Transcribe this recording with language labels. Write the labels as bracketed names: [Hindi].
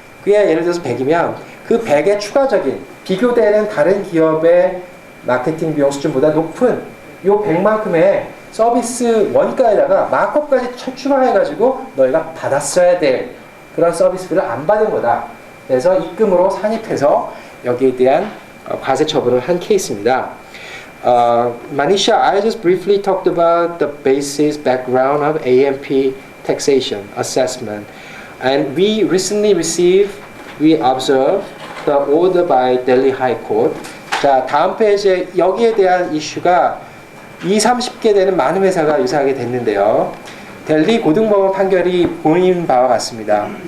[Korean] 그게 예를 들어서 100이면 그 100의 추가적인 비교되는 다른 기업의 마케팅 비용 수준보다 높은 요 100만큼의 서비스 원가에다가 마크업까지 추가해가지고 너희가 받았어야 될 그런 서비스비를 안 받은 거다. 그래서 입금으로 산입해서 여기에 대한 과세 처분을 한 케이스입니다. [English] Manisha, I just briefly talked about the basis background of AMP taxation assessment, and we recently observed the order by Delhi High Court. [Korean] 자, 다음 페이지에 여기에 대한 이슈가 30개 되는 많은 회사가 유사하게 됐는데요. 델리 고등법원 판결이 보인 바와 같습니다.